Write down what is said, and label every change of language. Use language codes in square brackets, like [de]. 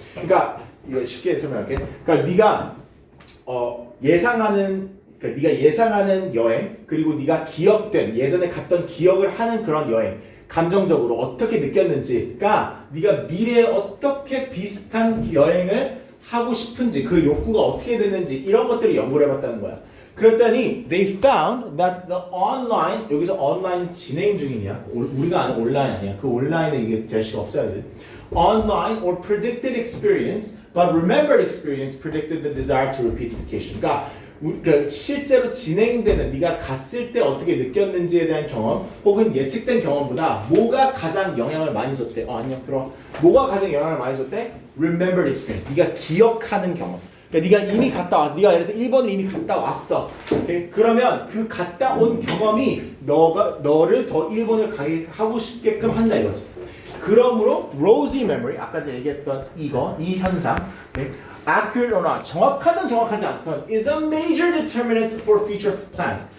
[ko] 그러니까 이거 쉽게 설명할게. 그러니까 네가 예상하는 여행, 그리고 네가 기억된 예전에 갔던 기억을 하는 그런 여행, 감정적으로 어떻게 느꼈는지가 네가 미래에 어떻게 비슷한 여행을 하고 싶은지, 그 욕구가 어떻게 됐는지 이런 것들을 연구를 해봤다는 거야. 그랬더니 [en] they found that the online, [ko] 여기서 온라인 진행 중이냐, 우리가 아는 온라인 아니야. 그 온라인에 이게 대시가 없어야지. [en] Online or predicted experience, but remembered experience predicted the desire to repeat vacation. [ko] 그러니까 실제로 진행되는 네가 갔을 때 어떻게 느꼈는지에 대한 경험 혹은 예측된 경험보다 뭐가 가장 영향을 많이 줬대? 아니요, 들어. 뭐가 가장 영향을 많이 줬대? [en] Remembered experience. [ko] 네가 기억하는 경험. 그러니까 네가 이미 갔다 왔어. 네가 예를 들어서 일본을 이미 갔다 왔어. 오케이? 그러면 그 갔다 온 경험이 너를 더 일본을 가게 하고 싶게끔 한다 이거지. 그러므로 rosy memory, 아까 제가 얘기했던 이 현상, [en] okay? accurate or not, [ko] 정확하든 정확하지 않든 [en] is a major determinant for future plans.